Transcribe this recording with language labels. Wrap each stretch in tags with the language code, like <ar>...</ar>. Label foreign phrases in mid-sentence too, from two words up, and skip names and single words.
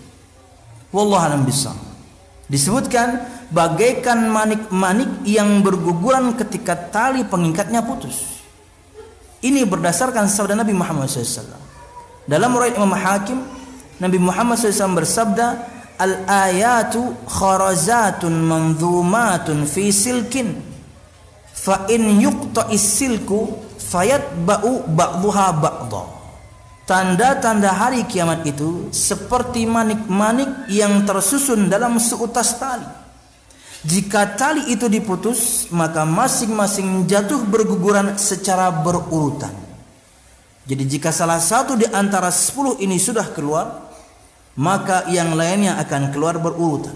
<ar>والله أعلم بالصواب.</ar> <id>Disebutkan bagaikan manik-manik yang berguguran ketika tali pengikatnya putus. Ini berdasarkan sabda Nabi Muhammad SAW. Dalam riwayat Imam Hakim, Nabi Muhammad SAW bersabda,</id> <ar>الآيات خرزات منظومات في سلك فإن يقطع السلك فيتبع بعضها بعضا.</ar> <id>Tanda-tanda hari kiamat itu seperti manik-manik yang tersusun dalam seutas tali. Jika tali itu diputus, maka masing-masing jatuh berguguran secara berurutan. Jadi jika salah satu di antara 10 ini sudah keluar, maka yang lainnya akan keluar berurutan.</id>